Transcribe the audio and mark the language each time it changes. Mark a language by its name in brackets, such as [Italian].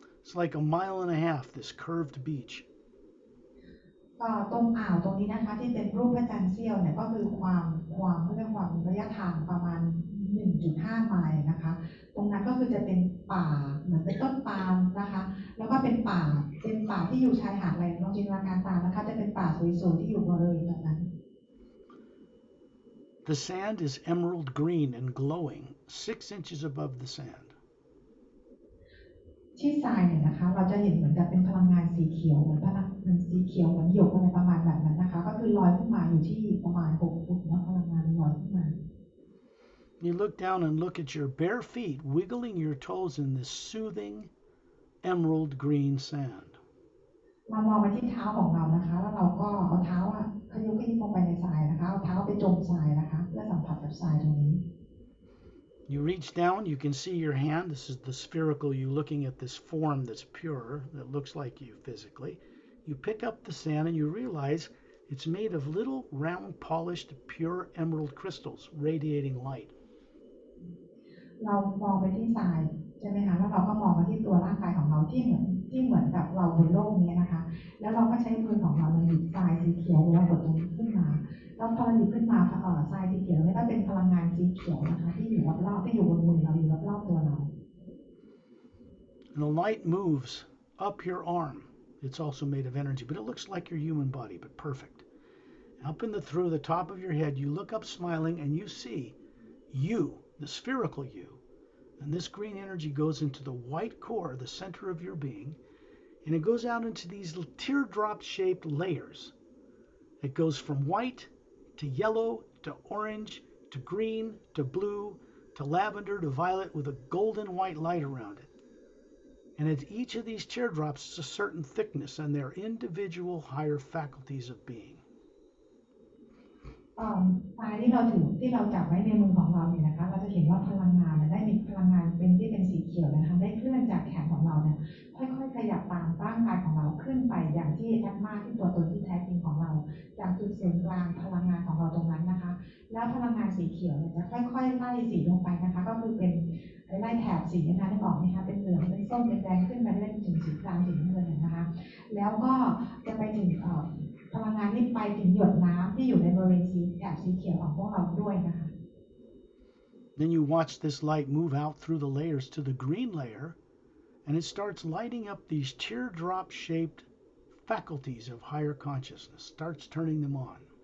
[English] It's like a mile and a half, this curved beach. [Thai] ตรงอ่าวตรงนี้นะคะที่เป็นรูปพระจันทร์เสี้ยวเนี่ยก็คือความเขาเรียกว่าระยะทางประมาณ 1.5 ไมล์นะคะตรงนั้นก็คือจะเป็นป่าเหมือนเป็นต้นปาล์มนะคะแล้วก็เป็นป่าที่อยู่ชายหาดอะไรลองจินตนาการตามนะคะจะเป็นป่าสวยๆที่อยู่บริเวณตรงนั้น [English] The sand is emerald green and glowing 6 inches above the sand. [Thai] ที่ทรายเนี่ยนะคะเราจะเห็นเหมือนกับเป็นพลังงานสีเขียวเหมือนสีเขียวเหมือนหยกอะไรประมาณแบบนั้นนะคะก็คือลอยขึ้นมาอยู่ที่ประมาณ6 ฟุตนะพลังงานลอยขึ้นมา [English] You look down and look at your bare feet wiggling your toes in this soothing emerald green sand. [Thai] เรามองไปที่เท้าของเรานะคะแล้วเราก็เอาเท้าขยุกลงไปในทรายนะคะเอาเท้าไปจมทรายนะคะเพื่อสัมผัสกับทรายตรงนี้ [English] You reach down, you can see your hand. This is the spherical you looking at this form that's pure, that looks like you physically. You pick up the sand and you realize it's made of little round polished pure emerald crystals radiating light. [Thai] เรามองไปที่ทรายใช่ไหมคะแล้วเราก็มองไปที่ตัวร่างกายของเราที่เหมือนกับเราบนโลกนี้นะคะแล้วเราก็ใช้มือของเราหยิบทรายสีเขียวหรือว่าบดตรงนี้ขึ้นมาแล้วพอเราหยิบขึ้นมาทรายสีเขียวนี่ก็เป็นพลังงานสีเขียวนะคะที่อยู่รอบๆที่อยู่บนมือเราอยู่รอบๆตัวเรา [English] And the light moves up your arm. It's also made of energy, but it looks like your human body, but perfect. Up through the top of your head, you look up smiling and you see you, the spherical you. And this green energy goes into the white core, the center of your being, and it goes out into these teardrop-shaped layers. It goes from white to yellow to orange to green to blue to lavender to violet with a golden white light around it. And at each of these teardrops is a certain thickness and their individual higher faculties of being. [Thai] ทรายที่เราจับไว้ในมือของเราเนี่ยนะคะเราจะเห็นว่าพลังงานได้มีพลังงานเป็นสีเขียวนะคะได้เคลื่อนจากแขนของเราเนี่ยค่อยๆขยับตามร่างกายของเราขึ้นไปอย่างที่แอดมาที่ตัวตนที่แท้จริงของเราจากจุดศูนย์กลางพลังงานของเราตรงนั้นนะคะแล้วพลังงานสีเขียวเนี่ยจะค่อยๆไล่สีลงไปนะคะก็คือเป็น ไล่แถบสีนะคะได้บอกไหมคะเป็นเหลืองเป็นส้มเป็นแดงขึ้นไปเรื่อยๆถึงสีกลางสีน้ำเงินนะคะแล้วก็จะไปถึงพลังงานนี้ไปถึงหยดน้ำที่อยู่ในบริเวณแถบสีเขียวของพวกเราด้วยนะคะ [English] Then you watch this light move out through the layers to the green layer, and it starts lighting up these teardrop-shaped faculties of higher consciousness, starts turning them on.